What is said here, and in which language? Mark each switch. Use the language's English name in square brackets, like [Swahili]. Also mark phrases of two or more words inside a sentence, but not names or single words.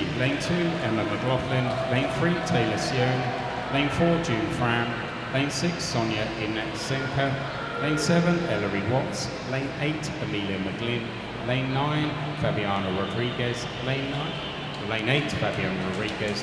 [English] Lane 2, Emma McLaughlin. Lane 3, Taylor Sion. Lane 4, June Fram. Lane 6, Sonia Inatsenka. Lane 7, Ellery Watts. Lane 8, Amelia McGlynn. Lane 9, Fabiana Rodriguez. Lane 8, Fabiana Rodriguez.